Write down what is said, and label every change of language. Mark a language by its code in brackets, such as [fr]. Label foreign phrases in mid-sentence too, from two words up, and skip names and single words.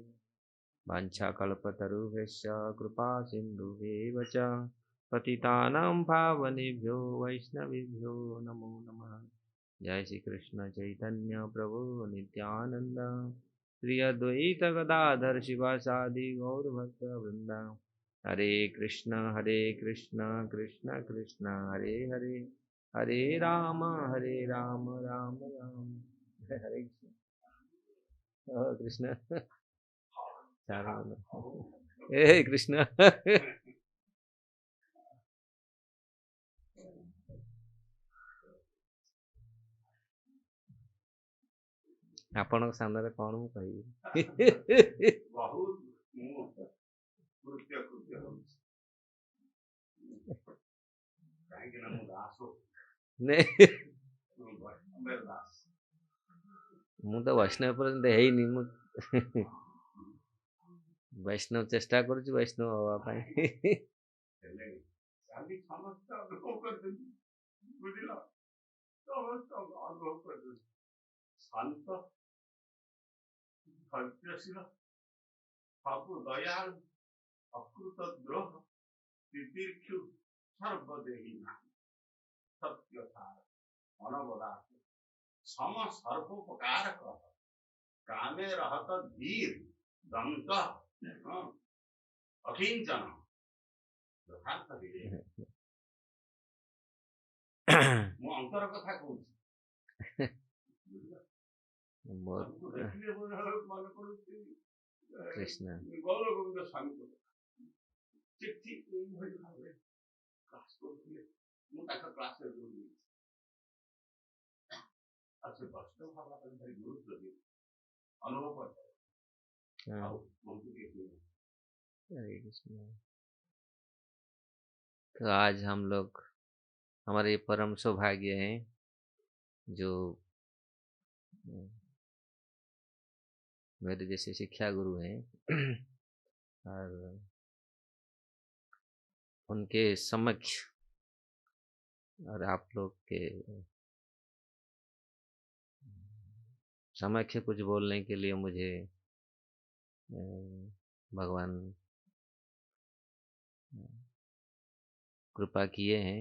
[sa] वाञ्छाकल्पतरुभ्यश्च कृपा सिन्धुभ्येव च पतितानां पावनेभ्यो वैष्णवेभ्यो नमो नमः। जय श्री कृष्ण चैतन्य प्रभु नित्यानंद श्री अद्वैत गदाधर शिवासादि गौरभक्तवृंद। हरे कृष्ण कृष्ण कृष्ण हरे हरे, हरे राम राम राम हरे कृष्ण। हे कृष्ण। [or] ଆପଣଙ୍କ ସାମ୍ନାରେ କଣ ମୁଁ କହିବି? ମୁଁ ତ ବୈଷ୍ଣବ ପର୍ଯ୍ୟନ୍ତ ହେଇନି। ମୁଁ ବୈଷ୍ଣବ ଚେଷ୍ଟା କରୁଛି ବୈଷ୍ଣବ ହବା ପାଇଁ। [bn] শান্ত ধৈর্যশীল সবু দয়ালু অকৃত দ্রোহ তিতীক্ষু সর্বদেহী সত্যসার অনবদাত সম সর্বোপকার কামে রহত ধীর দন্ত অকিঞ্চন যথার্থ বিবেক। [or] ମୁ ଅନ୍ତର କଥା କହୁଁ कृष्ण गौर गोविंद स्वामी ठीक ଏଇଭଳି ଭାବରେ କ୍ଲାସ୍ କରୁଥିଲେ। ମୁଁ ତାଙ୍କ କ୍ଲାସ୍ରେ ଯୋଉ ଆଉ ସେ ବୈଷ୍ଣବ ଭାବନା ପାଇଁ ଭାରି ଗୁରୁତ୍ୱ ଦିଏ, ଅନୁଭବ କରିଥାଏ। ଆଉ ବହୁତ କିଛି [hi] हरे कृष्ण। तो आज हम लोग, हमारे परम सौभाग्य हैं जो मेरे जैसे शिक्षा गुरु हैं और उनके समक्ष और आप लोग के समक्ष कुछ बोलने के लिए मुझे भगवान कृपा किए हैं।